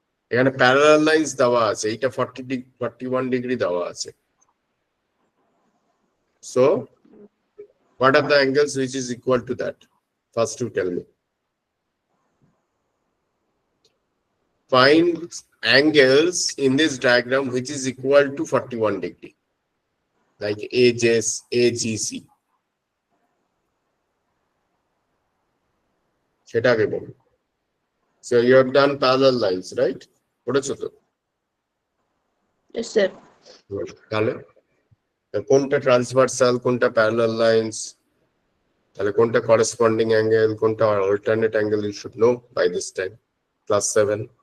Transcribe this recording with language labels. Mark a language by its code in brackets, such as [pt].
[bn] এখানে parallel lines দেওয়া আছে, এটা 41 ডিগ্রি দেওয়া আছে। [en] So what are the angles which is equal to that? First you tell me. find angles in this diagram which is equal to 41 degree, like AGC. [bn] সেটা আগে বলুন। [en] So you have done parallel lines, right? [bn] পড়েছো তো? [en] Yes, sir. [bn] তাহলে কোনটা transversal, কোনটা parallel lines, তাহলে কোনটা করেসপন্ডিং অ্যাঙ্গেল, কোনটা alternate angle, [en] you should know by this time, [bn] class 7.